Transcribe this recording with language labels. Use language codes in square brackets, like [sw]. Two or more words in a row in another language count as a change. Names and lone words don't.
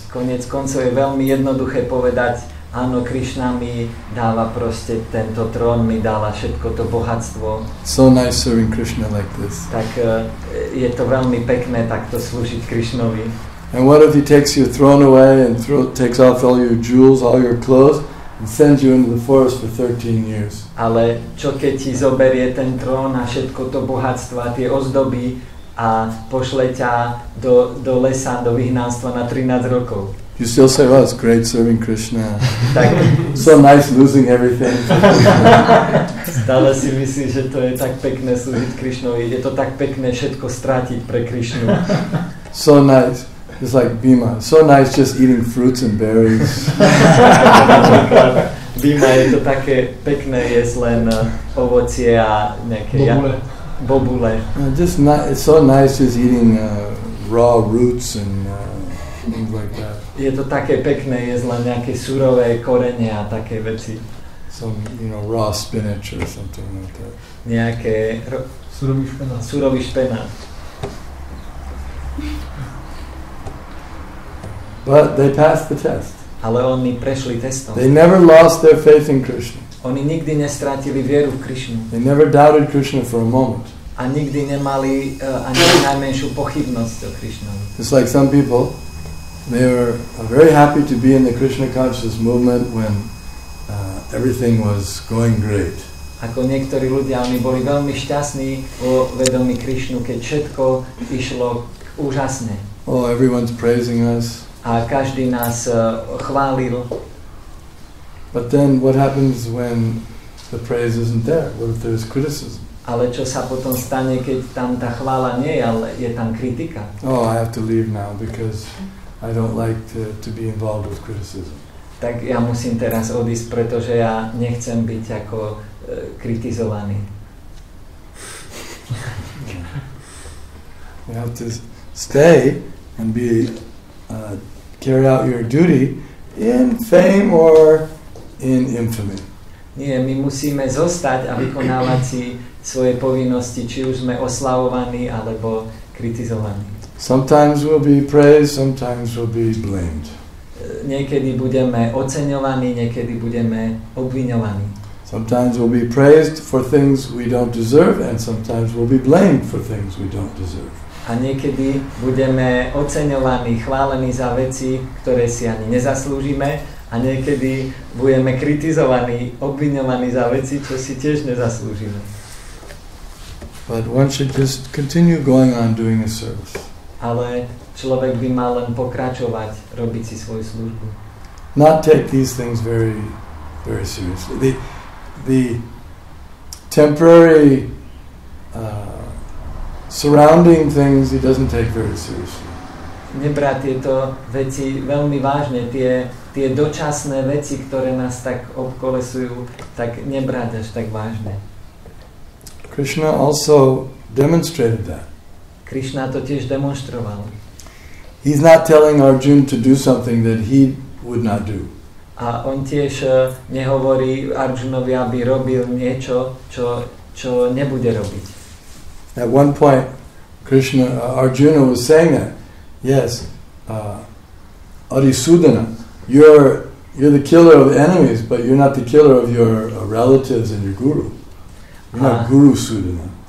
[sk] Koniec koncov je veľmi jednoduché povedať, áno, Krishna mi dáva proste tento trón, mi dáva všetko to bohatstvo. [en] So nice serving Krishna like this. [sk] Tak je to veľmi pekné takto slúžiť Krishnovi. [en] And what if he takes your throne away and takes off all your jewels, all your clothes, and sends you into the forest for 13 years? [sk] Ale čo keď ti zoberie ten trón a všetko to bohatstvo a tie ozdoby a pošle ťa do lesa, do vyhnanstva na 13 rokov? [en] You still say, well, it's great serving Krishna. [sk] Tak, [en] so nice losing everything. [sk] Stále si myslíš, že to je tak pekné slúžiť Krishnovi. Je to tak pekné všetko strátiť pre Krishnu. [en] So nice. It's like Bhima. So nice just eating fruits and berries. [sk] Bhima, je to také pekné jesť len ovocie a nejaké bobule. [en] It's so nice just eating raw roots and things like that. [sk] Je to také pekné jesť len nejaké surové korene a také veci. [en] Some, raw spinach or something like that. [sk] Nejaké surový špenát. [en] But they passed the test. [sk] Ale oni prešli testom. [en] They never lost their faith in Krishna. [sk] Oni nikdy nestrátili vieru v Krishnu. [en] They never doubted Krishna for a moment. [sk] A nikdy nemali ani najmenšiu pochybnosť o Krishnovi. [en] It's like some people, they were very happy to be in the Krishna conscious movement when everything was going great. [sk] Ako niektorí ľudia, oni boli veľmi šťastní vo vedomí Krishnu, keď všetko išlo úžasne. [en] Oh, everyone's praising us. [sk] A každý nás chválil. [en] But then what happens when the praise isn't there? What if there's criticism? [sk] Ale čo sa potom stane, keď tam tá chvála nie je, ale je tam kritika? [en] Oh, I have to leave now because I don't like to be involved with criticism. [sk] Tak ja musím teraz odísť, pretože ja nechcem byť ako kritizovaný. [en] You have to stay and carry out your duty in fame or in infamy. [sk] Nie, my musíme zostať a vykonávať si svoje povinnosti, či už sme oslavovaní alebo kritizovaní. [en] Sometimes we'll be praised, sometimes we'll be blamed. [sk] Niekedy budeme oceňovaní, niekedy budeme obviňovaní. [en] Sometimes we'll be praised for things we don't deserve, and sometimes we'll be blamed for things we don't deserve. [sk] A niekedy budeme oceňovaní, chválení za veci, ktoré si ani nezaslúžime, a niekedy budeme kritizovaní, obviňovaní za veci, čo si tiež nezaslúžime. [en] But one should just continue going on doing a service. [sk] Ale človek by mal len pokračovať, robiť si svoju službu. [en] Not take these things very, very seriously. The temporary surrounding things he doesn't take very seriously. [sk] Nebrať tieto veci veľmi vážne, tie dočasné veci, ktoré nás tak obkolesujú, tak nebrať až tak vážne. [en] Krishna also demonstrated that. [sk] Krishna to tiež demonstroval. [en] He's not telling Arjuna to do something that he would not do. [sk] A on tiež nehovorí Arjunovi, aby robil niečo, čo nebude robiť. [en] At one point, Arjuna was saying that, yes, Arisudana, you're the killer of enemies, but you're not the killer of your relatives and your guru. You're not Guru Sudana.